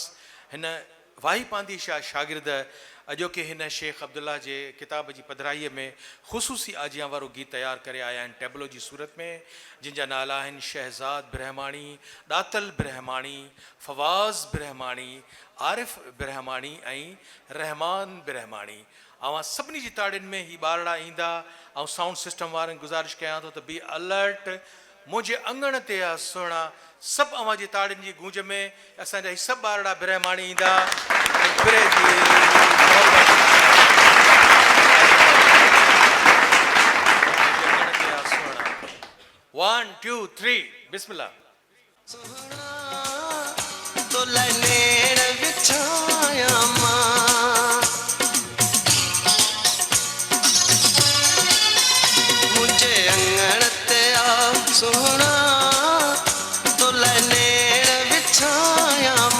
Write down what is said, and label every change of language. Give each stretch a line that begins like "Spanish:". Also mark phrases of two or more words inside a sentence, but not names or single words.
Sindhi: हिन वाही पवंदी शागिर्द अॼोके हिन शेख अब्दुल्ला जे किताब जी पधराईअ में ख़ुसूसी आजियां वारो गीत तयारु करे आया आहिनि टेबलो जी सूरत में, जिन जा नाला आहिनि शहज़ाद ब्रह्माणी, दातल ब्रह्माणी, फवाज़ ब्रह्माणी, आरिफ ब्रह्माणी ऐं रहमान ब्रह्माणी। ऐं सभिनी जी ताड़ियुनि में ही ॿारड़ा ईंदा ऐं
English: sound system
Sindhi: वारनि गुज़ारिश कयां थो त
English: be alert,
Sindhi: मुंहिंजे अंगण ते आहे सुहिणा, सभु अवां जी ताड़ियुनि जी गूंज में असांजा ही सभु ॿारड़ा ब्रह्माणी ईंदा।
English: one two three Bismillah.
Saraiki: तो लनेड़ बिछाया मुझे अंगण ते आ सोना, तो लनेड़ बिछाया